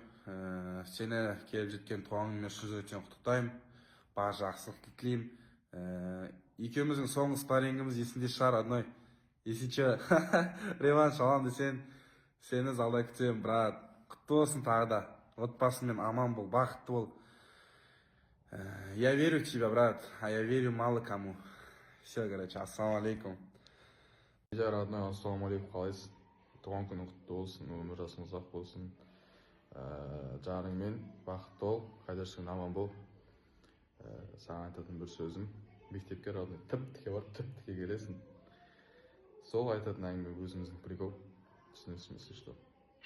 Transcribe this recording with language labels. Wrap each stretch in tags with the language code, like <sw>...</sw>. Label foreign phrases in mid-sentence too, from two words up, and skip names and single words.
<kk>Сені келіп жеткен туған күніңмен шын жүректен құттықтаймын. Бар жақсылықты тілеймін. Екеуміздің соңғы спаррингіміз есінде шығар, родной. Есінше реванш алам десең, сені залда күтемін, брат. Құтты болсын тағы да. Отбасыңмен аман бол, бақытты бол.</kk> <ru>Я верю в тебя, брат, а я верю мало кому. Все, короче, ассалаумалейкум.</ru> <kk>Медиа, родной, ассалаумалейкум, қалайсың? Туған күнің құтты болсын, өмір жасың ұзақ болсын. Жарыңмен бақытты бол, қайда жүрсең аман бол. Саған айтатын бір сөзім, мектепке родной тіп-тіке бар, тіп-тіке келесің. Сол айтатын әңгіме өзіміздің прикол. Түсінесің,</kk> <ru>если что.</ru>